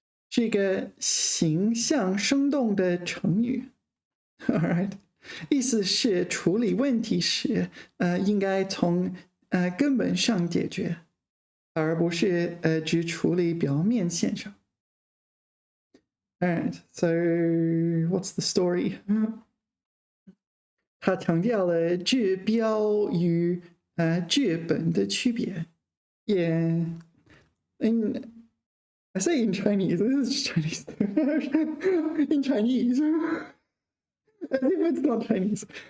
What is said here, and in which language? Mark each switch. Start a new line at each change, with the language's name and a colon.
Chinese: 是一个形象生动的成语 ，
English: all right，
Chinese: 意思是处理问题时，应该从根本上解决，而不是只处理表面现象。
English: All right, so what's the story?
Chinese: 他强调了治标与治本的区别。
English: Yeah, I say in Chinese, this is Chinese. In Chinese. As if it's not Chinese.